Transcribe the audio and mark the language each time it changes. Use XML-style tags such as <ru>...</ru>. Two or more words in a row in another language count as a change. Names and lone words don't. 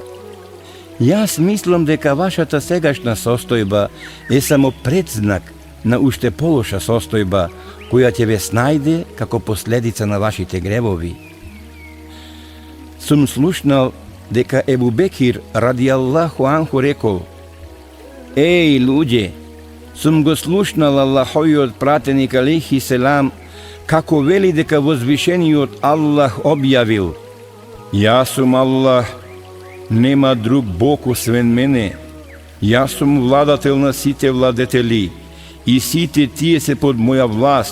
<mk>Јас мислам дека вашата сегашна состојба е само предзнак на уште полоша состојба, која ќе ве снајде како последица на вашите гревови. Сум слушнал дека Ебу Бекир</mk> <ar>رضي الله عنه</ar> <mk>рекол: еј луѓе, сум го слушнал Аллаховиот пратеник</mk> <ar>عليه السلام</ar> <mk>како вели дека возвишениот Аллах објавил: јас сум Аллах, нема друг Бог освен мене, јас сум владател на сите владетели и сите тие се под моја власт.</mk>